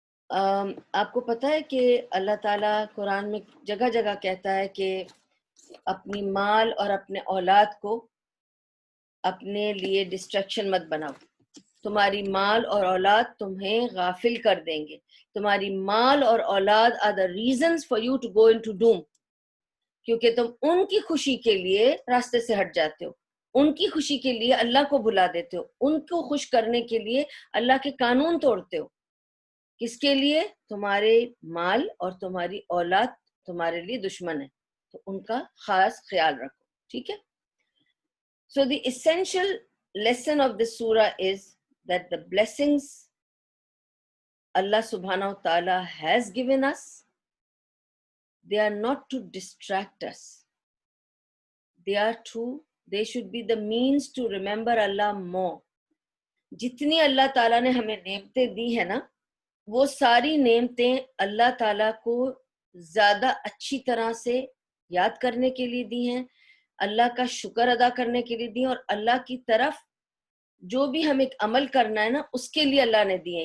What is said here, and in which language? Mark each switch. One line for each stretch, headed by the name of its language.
Urdu: آپ کو پتہ ہے کہ اللہ تعالیٰ قرآن میں جگہ جگہ کہتا ہے کہ اپنی مال اور اپنے اولاد کو اپنے لیے ڈسٹریکشن مت بناؤ، تمہاری مال اور اولاد تمہیں غافل کر دیں گے، تمہاری مال اور اولاد
English: are the reasons for you to go into doom،
Urdu: کیونکہ تم ان کی خوشی کے لیے راستے سے ہٹ جاتے ہو، ان کی خوشی کے لیے اللہ کو بھلا دیتے ہو، ان کو خوش کرنے کے لیے اللہ کے قانون توڑتے ہو. کس کے لیے؟ تمہارے مال اور تمہاری اولاد تمہارے لیے دشمن ہے، تو ان کا خاص خیال رکھو. ٹھیک ہے.
English: So the essential lesson of this surah is that the blessings Allah subhanahu wa ta'ala has given us, they are not to distract us. They should be the means to remember Allah more.
Urdu: جتنی اللہ تعالیٰ نے ہمیں نعمتیں دی ہیں نا، وہ ساری نعمتیں اللہ تعالیٰ کو زیادہ اچھی طرح سے یاد کرنے کے لیے دی ہیں، اللہ کا شکر ادا کرنے کے لیے دی ہیں، اور اللہ کی طرف جو بھی ہمیں عمل کرنا ہے نا اس کے لیے اللہ نے دی ہیں.